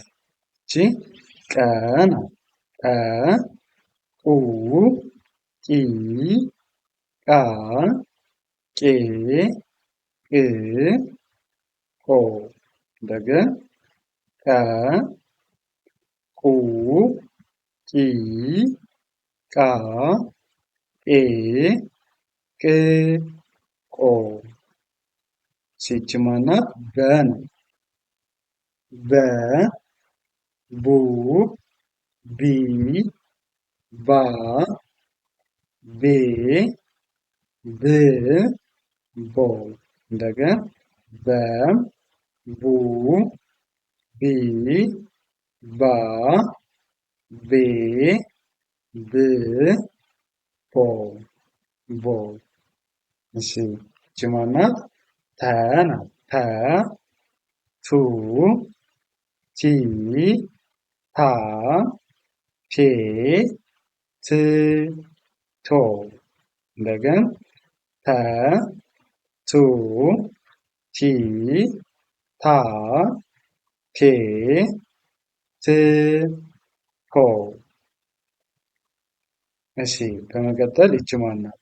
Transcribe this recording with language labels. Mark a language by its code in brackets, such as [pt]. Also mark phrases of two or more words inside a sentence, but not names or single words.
[am] ይቺ ቀ ናት። ቀ ቁ ቂ ቃ ቄ ቅ ቆ። እንደገን ቀ ቁ ቂ ቃ ቄ ቅ ቆ። ይቺ ማን ናት? በ ናት። በ ቡ ቢ ባ ቤ ብ ቦ። እንደገን በ ቡ ቢ ባ ቤ ብ ቦ እሺ ይቺ ማን ናት? ተ ናት። ተ ቱ ቲ ታ ቴ ት ቶ እንደገና ተ ቱ ቲ ታ ቴ ት ቶ እሺ በመቀጠል ይቺ ማን ናት?